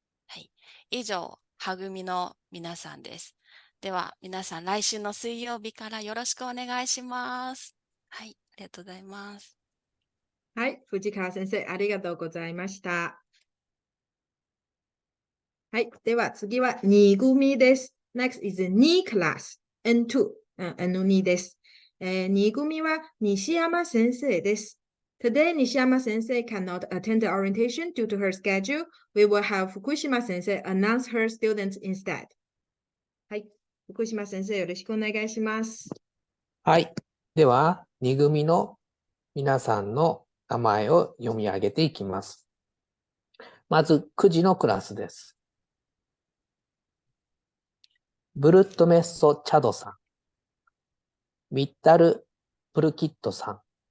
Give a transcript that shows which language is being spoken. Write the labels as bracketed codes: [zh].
[ja] はい、以上、は組の皆さんです。では、皆さん、来週の水曜日からよろしくお願いします。はい、ありがとうございます。はい、藤川先生、ありがとうございました。はい。では次は2組です。 [en] Next is 2 class N2、 [ja] N2 です。 2組は西山先生です。 [en] Today, 西山先生 cannot attend the orientation due to her schedule. We will have 福島先生 announce her students instead. [ja] はい。福島先生、よろしくお願いします。はい。では、2組の皆さんの名前を読み上げていきます。まず、9時のクラスです。ブルットメッソ・チャドさん。ミッタル・プルキットさん。